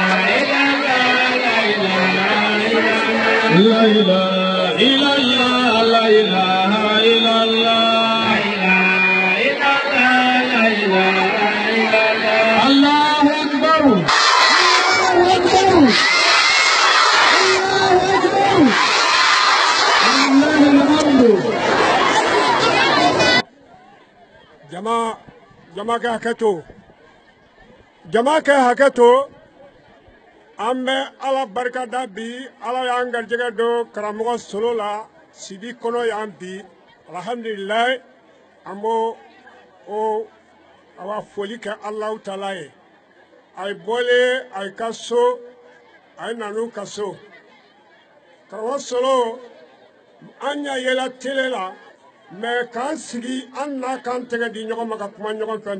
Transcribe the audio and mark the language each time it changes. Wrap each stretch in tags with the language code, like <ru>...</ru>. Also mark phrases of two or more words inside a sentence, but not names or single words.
<ar>لا إله إلا الله لا إله إلا الله الله أكبر الله أكبر الله أكبر الله الحمد</ar> <bm>jama ka haketo ambe ala barka da bi ala y'an garijɛgɛ don karamɔgɔ solo la sidi kɔnɔ y'an bi alhamdulillah an b'o a b'a foli kɛ</bm> <ar>الله تعالى</ar> <bm>ye a ye bɔlen a ye ka so a ye nanu ka so karamɔgɔ solo an ɲa yela tele la mɛ k'an sigi an n'a k'an tɛgɛ di ɲɔgɔn ma ka kuma ɲɔgɔn fɛ nin</bm>